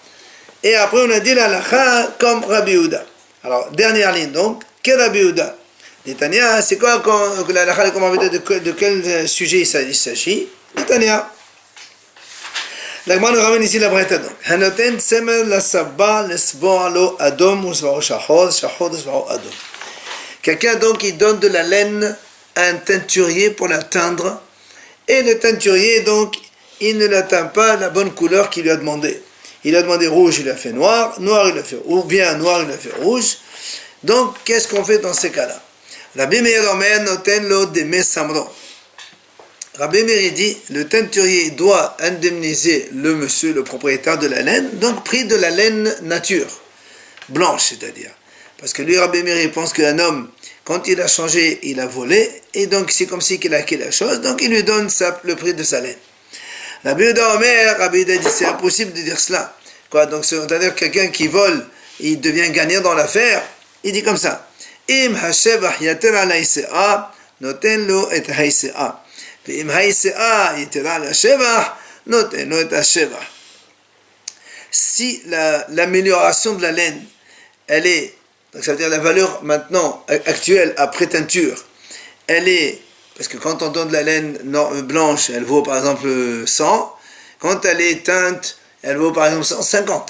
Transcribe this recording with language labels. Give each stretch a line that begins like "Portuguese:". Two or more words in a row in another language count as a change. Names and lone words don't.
French: Et après on a dit la halakha comme Rabbi Yehuda. Alors, dernière ligne donc, quel Rabbi Yehuda? Netanya, c'est quoi la halakha comme Rabbi Yehuda, de quel sujet il s'agit? Netanya. La Gemara nous ramène ici la Braïta donc.
Hebrew: הנותן צמר לצבע לצבוע לו אדום וצבעו שחור, שחור וצבעו אדום.
French: Quelqu'un donc qui donne de la laine à un teinturier pour la teindre, et le teinturier donc il ne l'atteint pas la bonne couleur qu'il lui a demandé. Il a demandé rouge, il a fait noir, noir il a fait, ou bien noir il a fait rouge. Donc qu'est-ce qu'on fait dans ces cas-là?
Hebrew: רבי מאיר אומר נותן לו דמי צמרו.
French: Rabbi Meir dit, le teinturier doit indemniser le monsieur, le propriétaire de la laine, donc prix de la laine nature, blanche c'est-à-dire. Parce que lui, Rabbi Meir, pense qu'un homme, quand il a changé, il a volé, et donc c'est comme si qu'il a acquis la chose, donc il lui donne le prix de sa laine.
Hebrew: רבי יהודה אומר,
French: Rabbi Yehuda dit, c'est impossible de dire cela. Quoi, donc c'est-à-dire quelqu'un qui vole, il devient gagnant dans l'affaire, il dit comme ça.
Hebrew: אם השבח יתר על היציאה, נותן לו את היציאה. אם היציאה יתר על השבח, נותן לו את השבח.
French: Si l'amélioration de la laine, elle est, donc ça veut dire la valeur maintenant actuelle après teinture, elle est, parce que quand on donne de la laine blanche, elle vaut par exemple 100, quand elle est teinte, elle vaut par exemple 150.